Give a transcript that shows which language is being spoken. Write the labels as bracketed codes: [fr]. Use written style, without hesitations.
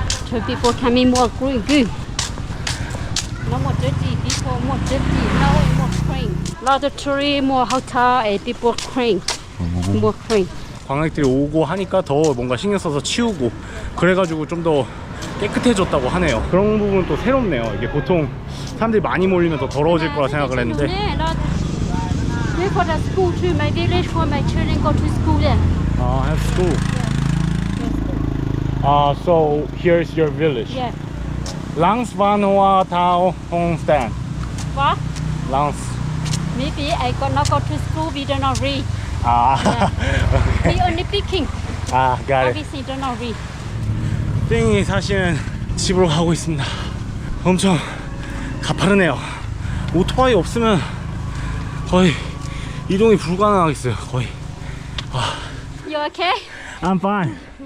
[en] So people coming more green, good. No more dirty, people more dirty, now more clean. Lot of tree, more hotel, and people clean, more clean. [ko] 관광객들이 오고 하니까 더 뭔가 신경 써서 치우고 그래가지고 좀 더 깨끗해졌다고 하네요. 그런 부분 또 새롭네요. 이게 보통 사람들이 많이 몰리면 더 더러워질 거라 생각을 했는데. [en] Here for the school too, my village for my children go to school there. have school. So here's your village. Yeah. Langs van hoa thao hong stand. What? Langs. Maybe I got not go to school, we don't know read. Okay. We only picking. got it. Obviously don't know read. [ko] 땡이 사시는 집으로 가고 있습니다. 엄청 가파르네요. 오토바이 없으면 거의 이동이 불가능하겠어요. 거의. [en] You okay? I'm fine.